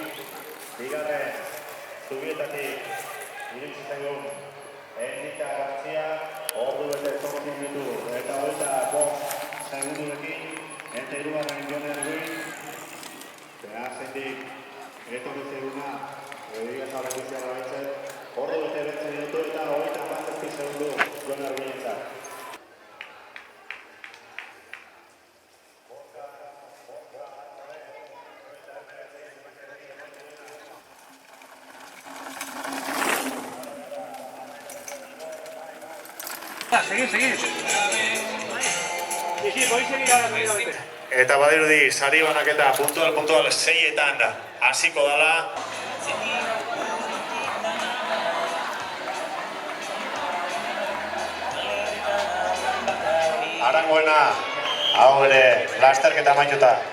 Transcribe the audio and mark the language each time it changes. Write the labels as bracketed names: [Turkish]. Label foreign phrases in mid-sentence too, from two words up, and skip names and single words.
[Basque] Bigarren, Zubietatik iritsi zaigun Endika Gartzia, ordu bete 8 minutu eta 25 segundurekin. Eta hirugarren Jon Erguin, Beasendik etorri zaiguna Egia Zabalguzia baitzen, ordu bete 9 minutu eta 27 segundu Jon Erguinentzat. [Spanish] Seguir. Sí, podéis seguir ahora tranquilamente. [Basque] Eta badirudi sari banaketa puntual 6etan hasiko dala. Arangoena, hau ere, lasterketa amaituta.